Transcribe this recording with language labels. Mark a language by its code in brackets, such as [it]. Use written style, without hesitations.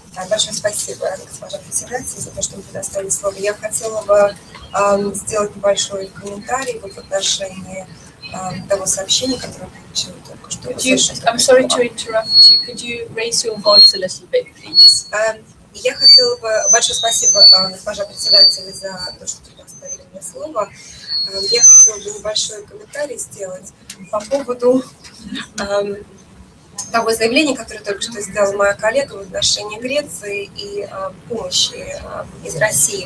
[ru] Большое спасибо, госпожа председатель, за то, что вы предоставили слово. Я хотела бы сделать небольшой комментарий в отношении того сообщения, которое получила только что. [en] I'm sorry to interrupt you. Could you raise your voice a little bit, please? [ru] Я хотела бы... Большое спасибо, госпожа председатель, за то, что предоставили мне слово. Я хотела бы небольшой комментарий сделать по поводу того заявления, которое только что сделала моя коллега в отношении Греции и помощи из России.